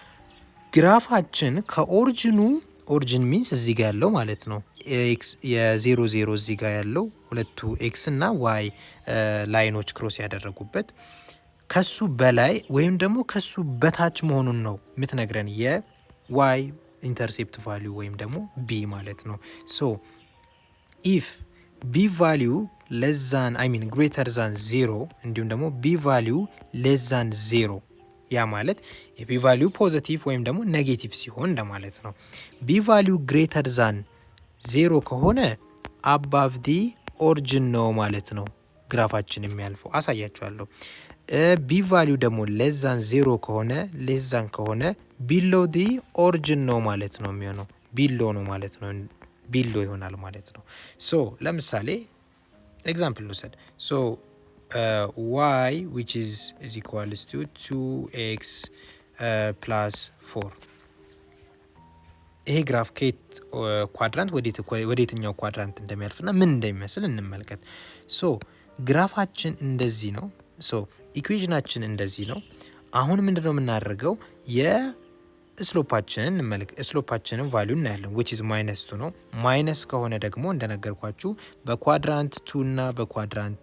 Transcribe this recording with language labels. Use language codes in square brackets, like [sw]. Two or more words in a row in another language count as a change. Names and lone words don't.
[am] ግራፋችን ከኦሪጂኑ ኦሪጂን ሚንስ እዚህ ጋር ያለው ማለት ነው ኤክስ የ00 እዚህ ጋር ያለው ሁለቱ ኤክስ እና ዋይ ላይኖች ክሮስ ያደረጉበት ከሱ በላይ ወይም ደግሞ ከሱ በታች መሆኑን ነው የምትነግረን የዋይ ኢንተርሴፕት ቫልዩ ወይም ደግሞ ቢ ማለት ነው። [en] So if B value less than I mean greater than 0 [am] እንዲሁም ደግሞ ቢ ቫልዩ [en] less than 0 [am] ያ ማለት የቢ ቫልዩ ፖዚቲቭ ወይም ደግሞ ኔጌቲቭ ሲሆን እንደማለት ነው። ቢ ቫልዩ [en] greater than 0 [am] ከሆነ [en] above the origin [am] ነው ማለት ነው ግራፋችን የሚያልፈው አሳያችኋለሁ። ቢ ቫልዩ ደግሞ [en] less than 0 [am] ከሆነ [en] less than [am] ከሆነ [en] below the origin [am] ነው ማለት ነው የሚሆነው below ነው ማለት ነው below ይሆናል ማለት ነው። ሶ ለምሳሌ ኤግዛምፕል እንውሰድ። ሶ [en] y which is equals to 2x plus 4 [am] ይሄ ግራፍ ከየት ኳድራንት ወዴትኛው ኳድራንት እንደሚያልፍና ምን እንደሚመስል እንመልከት። ሶ ግራፋችን እንደዚህ ነው። ሶ ኢኩዌሽናችን እንደዚህ ነው። አሁን ምንድነው የምናደርገው የስሎፓችንን እንመልከት። ስሎፓችንን ቫልዩ እናያለን [en] which is -2 [am] ነው። ማይነስ ከሆነ ደግሞ እንደነገርኳችሁ በኳድራንት 2 እና በኳድራንት